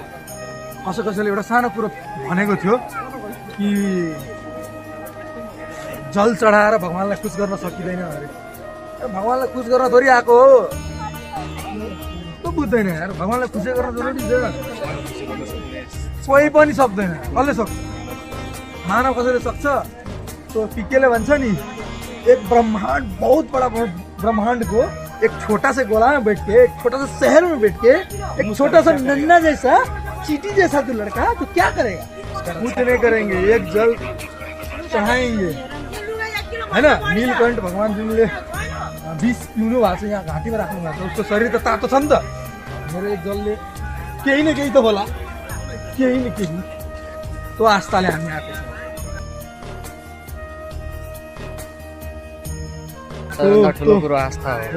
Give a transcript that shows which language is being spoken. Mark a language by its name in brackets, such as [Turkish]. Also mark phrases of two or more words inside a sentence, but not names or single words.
[Nepali] कसैले एउटा सानो कुरो भनेको थियो कि जल चढाएर भगवान्लाई खुस गर्न सकिँदैन अरे भगवान्लाई खुस गर्न थोरै आएको हो त्यो बुझ्दैन यार भगवान्लाई खुसी गर्न जरुरी छ कोही पनि सक्दैन कसले सक्छ मानव कसैले सक्छ तो पीकेले भन्छ नि [Hindi] एक ब्रह्मांड बहुत बड़ा ब्रह्मांड को एक छोटा से गोला में बैठ के एक छोटा सा शहर में बैठ के एक छोटा सा नन्ना जैसा चीटी जैसा तो लड़का तो क्या करेगा कुछ नहीं करेंगे एक जल चढ़ाएंगे है ना नीलकंठ भगवान जी ने 20 [Nepali] पिउनु भएको छ यहाँ घाँटीमा राख्नु भएको छ उसको शरीर त तातो छ नि त मेरो एक जलले केही न केही त होला केही न केही त्यो आस्थाले हामी आएको सबभन्दा ठुलो कुरो आस्था हो